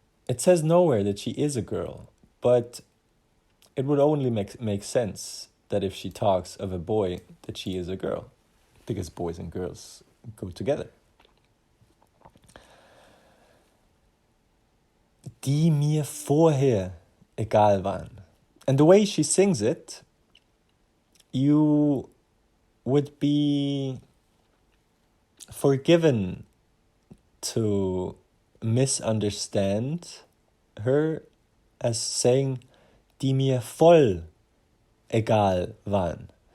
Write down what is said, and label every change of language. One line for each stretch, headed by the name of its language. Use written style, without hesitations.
English: It says nowhere that she is a girl, but it would only make sense that if she talks of a boy, that she is a girl, because boys and girls go together.
German: Die mir vorher egal waren.
English: And the way she sings it, you would be forgiven to misunderstand her as saying,
German: die mir voll egal waren.